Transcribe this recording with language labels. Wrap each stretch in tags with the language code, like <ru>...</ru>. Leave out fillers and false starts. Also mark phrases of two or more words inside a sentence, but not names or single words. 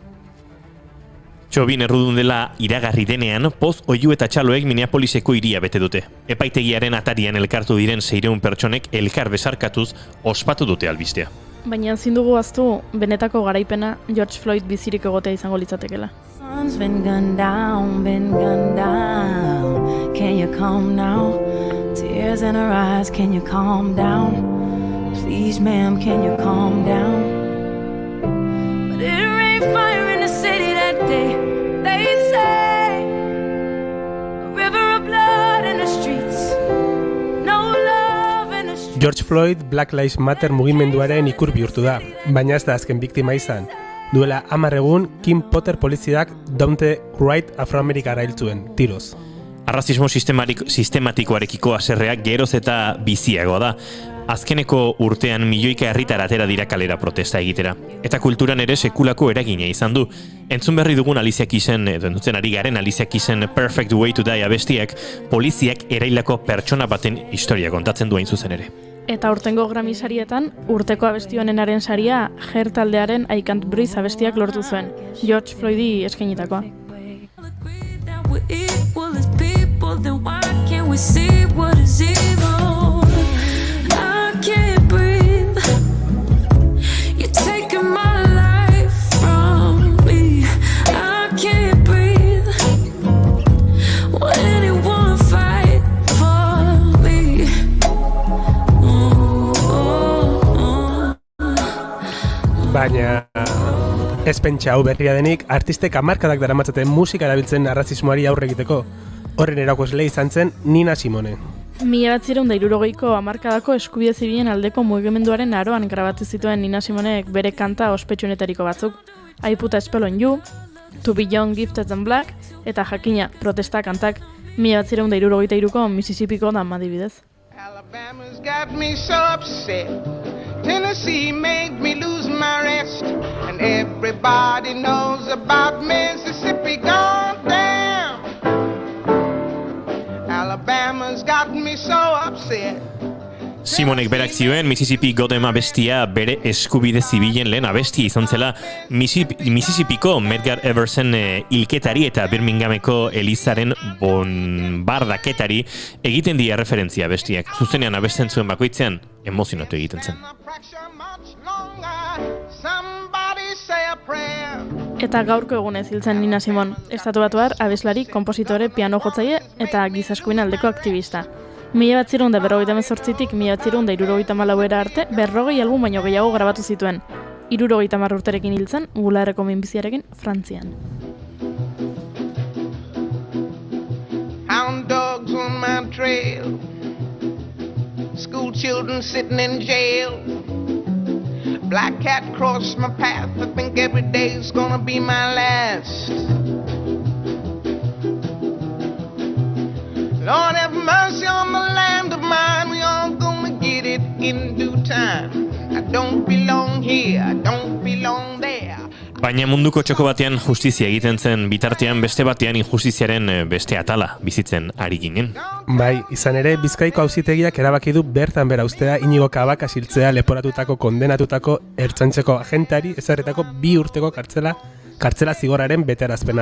<eu>Chauvin errudun dela iragarri denean, poz oihu eta txaloek Minneapoliseko hiria bete dute. Epaitegiaren atarian elkartu diren 600 pertsonek elkar besarkatuz ospatu dute albistea. Baina ezin dugu ahaztu benetako garaipena George Floyd bizirik egotea izango litzatekeela.</eu> <en>Sun's been gunned down, Can you calm now? Tears in her eyes, can you calm down? Please, ma'am, can you calm down? But it rained fire in the city that day. They say a river of blood in the streets. No love in the streets.</en> <eu>George Floyd Black Lives Matter mugimenduaren ikur bihurtu da, baina ez da azken biktima izan. Duela 10 egun, Kim Potter poliziak Daunte Wright afroamerikara hil zuen, tiroz. Arrazismo sistematikoarekiko haserreak geroz eta biziagoa da. Azkeneko urtean milioika herritar atera dira kalera protesta egitera. Eta kulturan ere sekulako eragina izan du. Entzun berri dugun Alicia Keysen, edo entzuten ari garen Alicia Keysen Perfect Way to Die abestiak, poliziak erailako pertsona baten historia kontatzen du hain zuzen ere. Eta urtengo Grammy sarietan, urteko abesti honenaren saria Her taldearen I Can't Breathe abestiak lortu zuen, George Floydi eskainitakoa.</eu> <en>Then why can't we see what is evil? I can't breathe. You're taking my life from me. I can't breathe. Will anyone fight for me?</en> <eu>Baina ez pentsa hau berria denik, artistek hamarkadak daramatzaten musika erabiltzen arrazismoari aurre egiteko. Horren erakusle izan zen Nina Simone. 1960ko hamarkadako eskubide zibilen aldeko mugimenduaren aroan grabatu zituen Nina Simonek bere kanta ospetsuenetariko batzuk. I Put a Spell on You, To Be Young, Gifted and Black, eta jakina protesta kantak 1963ko Mississippiko dama adibidez.</eu> <en>Alabama's got me so upset. Tennessee made me lose my rest. And everybody knows about Mississippi gone down. Alabama's got me so upset.</en> <eu>Simonek berak zioen Mississippi Goddam abestia bere eskubide zibilen lehen abestia izan zela Mississippiko Medgar Eversen hilketari eta Birminghameko Elizaren bonbardaketari egiten dira referentzia abestiak. Zuzenean abesten zuen bakoitzean emozionatu egiten zen. Eta gaurko egunez hiltzen Nina Simone, estatubatuar abeslari, konpositore, piano jotzaile eta giza eskubideen aldeko aktivista. 1958tik 1964 arte 40 album baino gehiago grabatu zituen. 70 urterekin hiltzen, bularreko minbiziarekin Frantzian.</eu> <en>Hound dogs on my trail. School children sitting in jail. Black cat crossed my path. I think every day's gonna be my last. Lord have mercy on the land of mine. We all gonna get it in due time. I don't belong here, I don't belong there.</en> <eu>Baina munduko txoko batean justizia egiten zen bitartean beste batean injustiziaren beste atala bizitzen ari ginen. Bai, izan ere Bizkaiko auzitegiak erabaki du bertan bera ustea Inigo Kabaka hiltzea leporatutako kondenatutako ertzaintzeko agentari ezarritako 2 urteko kartzela zigorraren betearazpena.</eu>